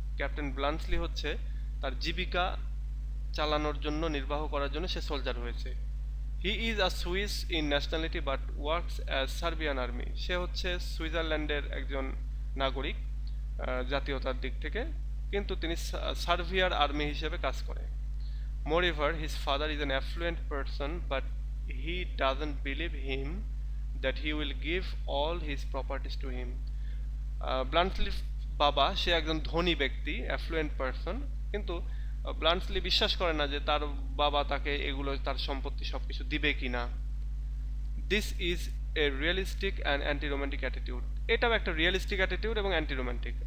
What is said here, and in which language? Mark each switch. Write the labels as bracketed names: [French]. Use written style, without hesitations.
[Bangla] Captain ব্লান্সলি হচ্ছে তার জীবিকা চালানোর জন্য, নির্বাহ করার জন্য সে সোলজার হয়েছে। [English] He is a Swiss in nationality but works as Serbian army. [Bangla] সে হচ্ছে সুইজারল্যান্ডের একজন নাগরিক জাতীয়তার দিক থেকে, কিন্তু তিনি সার্বিয়ার আর্মি হিসেবে কাজ করে। [English] Moreover, his father is an affluent person, but he doesn't believe him that he will give all his properties to him. [Bangla] ব্লান্টলির বাবা সে একজন ধনী ব্যক্তি, অ্যাফ্লুয়েন্ট পারসন, কিন্তু ব্লান্টলি বিশ্বাস করে না যে তার বাবা তাকে এগুলো, তার সম্পত্তি সবকিছু দিবে কিনা। [English] This is a realistic and anti romantic attitude. [Bangla] এটাও একটা রিয়েলিস্টিক অ্যাটিটিউড এবং অ্যান্টি রোমান্টিক।